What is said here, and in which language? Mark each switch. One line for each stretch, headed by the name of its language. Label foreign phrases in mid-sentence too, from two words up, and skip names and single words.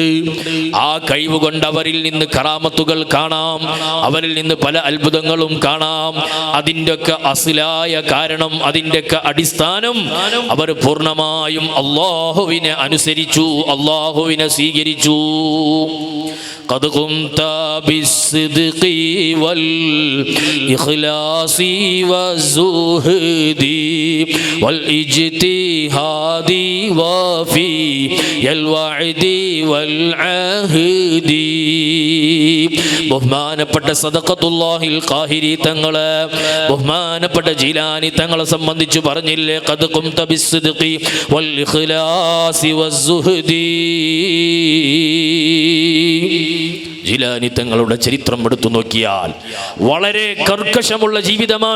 Malayalam: ആ കഴിവ് കൊണ്ട് അവരിൽ നിന്ന് കറാമത്തുകൾ കാണാം, അവരിൽ നിന്ന് പല അത്ഭുതങ്ങളും കാണാം. അതിൻ്റെയൊക്കെ അസ്ലായ കാരണം, അതിൻ്റെയൊക്കെ അടിസ്ഥാനം അവർ പൂർണ്ണമായും അല്ലാഹുവിനെ അനുസരിച്ചു, അല്ലാഹുവിനെ സ്വീകരിച്ചു.
Arabic: قد قمت بالصدق والإخلاص والزهد والاجتهاد وفي الوعد والعهد.
Malayalam: ബഹുമാനപ്പെട്ട സദഖത്തുല്ലാഹിൽ ഖാഹിരി തങ്ങളെ, ബഹുമാനപ്പെട്ട ജീലാനി തങ്ങളെ സംബന്ധിച്ച് പറഞ്ഞില്ലേ,
Arabic: قد قمت بالصدق والإخلاص والزهد.
Malayalam: ജീലാനി തങ്ങളുടെ ചരിത്രം എടുത്തു നോക്കിയാൽ വളരെ കർക്കശമുള്ള ജീവിതമാണ്.